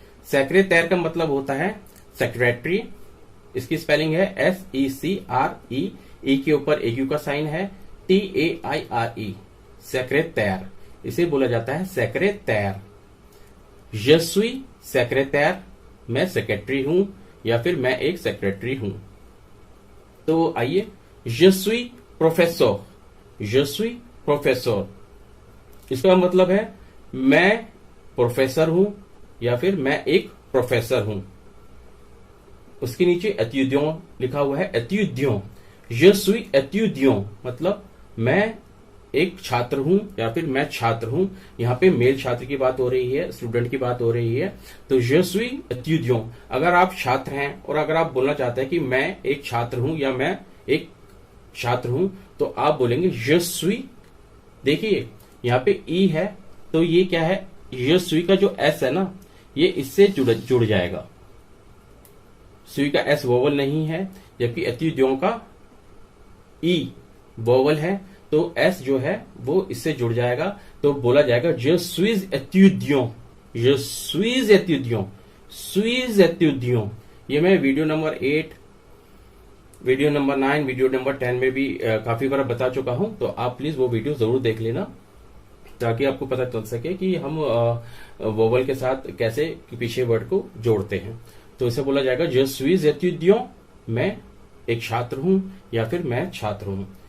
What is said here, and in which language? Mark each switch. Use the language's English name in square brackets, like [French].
[Hindi] Secretary का मतलब होता है सेक्रेटरी। इसकी स्पेलिंग है SECRE, ई के ऊपर एक यू का साइन है, TAIRE, सेक्रेटरी। इसे बोला जाता है सेक्रेटरी। [French] je suis secrétaire, [Hindi] मैं सेक्रेटरी हूं या फिर मैं एक सेक्रेटरी हूं। तो आइए [French] je suis professeur, je suis professeur। [Hindi] इसका मतलब है मैं प्रोफेसर हूं या फिर मैं एक प्रोफेसर हूं। उसके नीचे एtudiant लिखा हुआ है, एtudiant। [French] je suis étudiant [Hindi] मतलब मैं एक छात्र हूं या फिर मैं छात्र हूं। यहाँ पे मेल छात्र की बात हो रही है, स्टूडेंट की बात हो रही है। तो [French] je suis étudiant। [Hindi] अगर आप छात्र हैं और अगर आप बोलना चाहते हैं कि मैं एक छात्र हूं या मैं एक छात्र हूं, तो आप बोलेंगे [French] je suis। [Hindi] देखिए यहाँ पे ई है, तो ये क्या है? [French] je suis [Hindi] का जो एस है ना, ये इससे जुड़ जाएगा। सुई का एस वोवल नहीं है, जबकि एtudiant का ई वोवल है, तो एस जो है वो इससे जुड़ जाएगा। तो बोला जाएगा [French] je suis étudiant, je suis étudiant, suis étudiant। [Hindi] ये मैं video number 8, video number 9, video number 10 में भी काफी बार बता चुका हूं। तो आप प्लीज वो वीडियो जरूर देख लेना ताकि आपको पता चल सके कि हम वोवल के साथ कैसे पीछे वर्ड को जोड़ते हैं। तो इसे बोला जाएगा [French] je suis étudiant, [Hindi] मैं एक छात्र हूं या फिर मैं छात्र हूं।